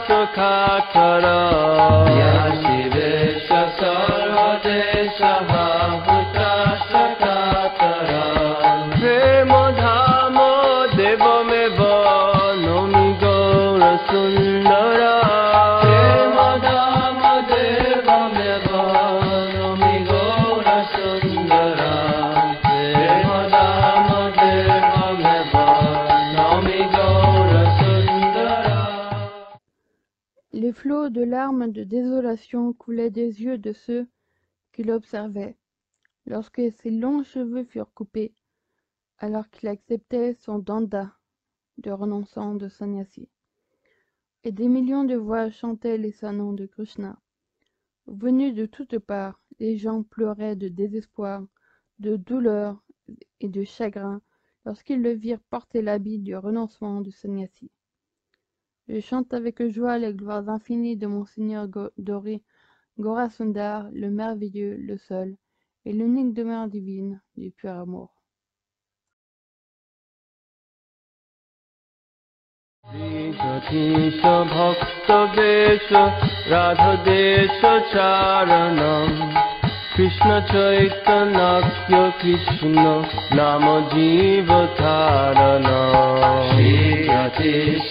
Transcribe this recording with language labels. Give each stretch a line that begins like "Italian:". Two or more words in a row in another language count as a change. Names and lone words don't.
Sanskrit: খাখর ন্যাসিবেশ সর্বদেশ আহুতাচ খাখর প্রেম ধাম দেবমেব নমি গৌর সুন্দর প্রেম ধাম দেবমেব নমি গৌর সুন্দর প্রেম ধাম দেবমেব নমি গৌর সুন্দর.
French: Les flots de larmes de désolation coulaient des yeux de ceux qui l'observaient, lorsque ses longs cheveux furent coupés, alors qu'il acceptait son danda de renonçant de sannyasi. Et des millions de voix chantaient les sanons de Krishna. Venus de toutes parts, les gens pleuraient de désespoir, de douleur et de chagrin lorsqu'ils le virent porter l'habit du renoncement du sannyasi. Je chante avec joie les gloires infinies de mon Seigneur doré, Gaurasundar, le merveilleux, le seul, et l'unique demeure divine du pur amour.
Sanskrit: শ্রীযতীশ ভক্ত বেশ রাধদেশ চারণম কৃষ্ণ চৈতন্যক্য কৃষ্ণ নাম জীবধারণ শ্রীযতীশ